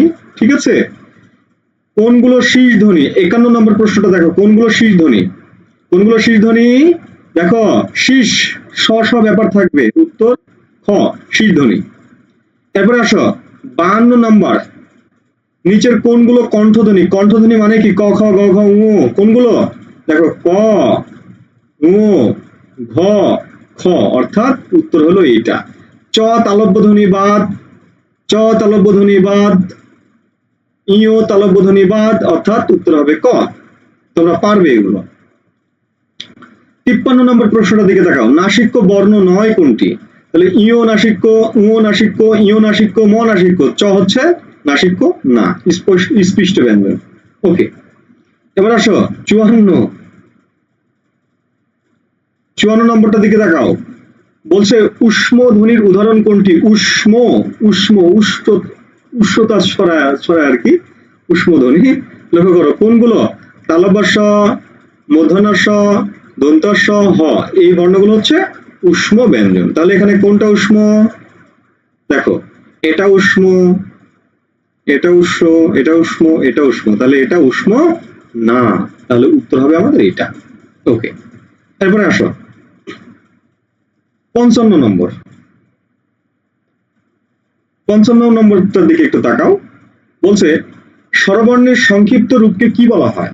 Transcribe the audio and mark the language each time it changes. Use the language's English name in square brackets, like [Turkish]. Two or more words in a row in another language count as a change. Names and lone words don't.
[Bangla] ঠিক আছে, কোনগুলো শীষ ধ্বনি? 51 নম্বর প্রশ্নটা দেখো, কোনগুলো শীষ ধ্বনি? কোনগুলো শীষ ধ্বনি? দেখো, শীষ স স ব্যাপার থাকবে, উত্তর খ, শীষ ধ্বনি। এরপরে আসো 52 নম্বর, নিচের কোনগুলো কণ্ঠধ্বনি? কণ্ঠধ্বনি মানে কি? ক খ গ ঘ ঙ। কোনগুলো? দেখো, ক, ঙ, ঘ, খ, অর্থাৎ উত্তর হলো এইটা। চ তালব্য ধ্বনি বাদ, চ তালব্য ধ্বনি বাদ, ইও তালব্য ধ্বনি বাদ, অর্থাৎ উত্তর হবে ক। তোমরা পারবে এগুলো। 53 নম্বর প্রশ্নটা দিকে তাকাও, নাসিক্য বর্ণ নয় কোনটি? তাহলে ইও নাসিক্য, উ নাসিক্য, ইও নাসিক্য, ম নাসিক্য, চ হচ্ছে নাসিক্য না, স্পৃষ্ট ব্যঞ্জন। ওকে, এবার আসো 54 নম্বরটা দিকে তাকাও, বলছে উষ্ম ধ্বনির উদাহরণ কোনটি? উষ্ম, উষ্ম, উষ্ণতা ছড়ায় আর কি, উষ্ম ধ্বনি। লক্ষ্য করো কোনগুলো? তালব্য স, মূর্ধন্য স, দন্ত স, হ, এই বর্ণগুলো হচ্ছে উষ্ম ব্যঞ্জন। তাহলে এখানে কোনটা উষ্ম? দেখো, এটা উষ্ম, এটা উষ্ম, এটা উষ্ম, এটা উষ্ম, তাহলে এটা উষ্ম না, তাহলে উত্তর হবে আমাদের এটা। ওকে, এরপরে আসো 55 নম্বর, 55 নম্বরটার দিকে একটু তাকাও, বলছে স্বরবর্ণের সংক্ষিপ্ত রূপকে কি বলা হয়?